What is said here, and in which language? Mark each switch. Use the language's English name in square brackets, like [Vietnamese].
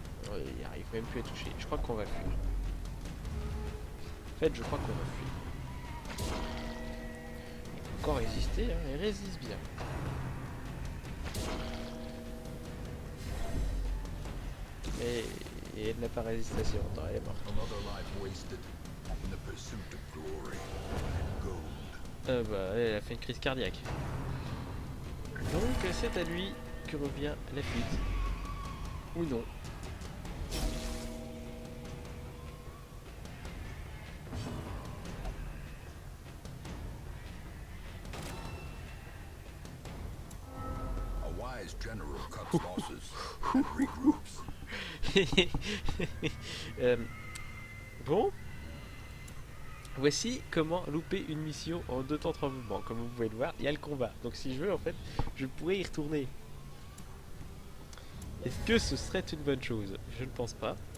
[French] Ouais, il arrive même plus à toucher. Je crois qu'on va fuir. En fait, je crois qu'on va fuir. Il peut encore résister, hein, il résiste bien. Mais elle n'a pas résisté assez longtemps, elle est morte. [English] Another life wasted in the pursuit of glory and gold. [French] Bah, elle a fait une crise cardiaque. Donc, c'est à lui que revient la fuite. Ou non. [English] A wise general cuts losses and regroups. [French] Bon, voici comment louper une mission en 2 temps 3 mouvements. Comme vous pouvez le voir, il y a le combat. Donc si je veux, en fait, je pourrais y retourner. Est-ce que ce serait une bonne chose? Je ne pense pas.